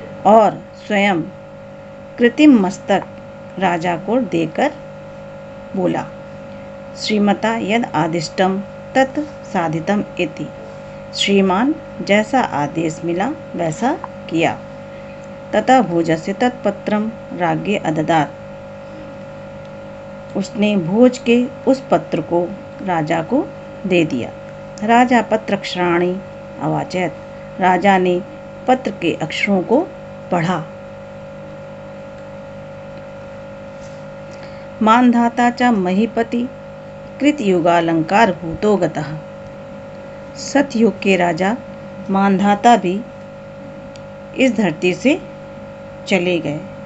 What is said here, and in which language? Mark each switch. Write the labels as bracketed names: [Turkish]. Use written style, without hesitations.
[Hindi] और स्वयं कृत्रिम मस्तक राजा को देकर बोला, [Sanskrit] श्रीमता यद आदिष्टम तत् साधितम इति। [Hindi] श्रीमान जैसा आदेश मिला वैसा किया। [Sanskrit] तथा भोजस्य तत्पत्रम राज्ञे अददात। [Hindi] उसने भोज के उस पत्र को राजा को दे दिया। [Sanskrit] राजा पत्राक्षराणि अवाचयत। [Hindi] राजा ने पत्र के अक्षरों को पढ़ा। [Sanskrit] मानधाता च महीपति कृतयुगालंकार भूतो गतः। [Hindi] सतयुग के राजा मानधाता भी इस धरती से चले गए।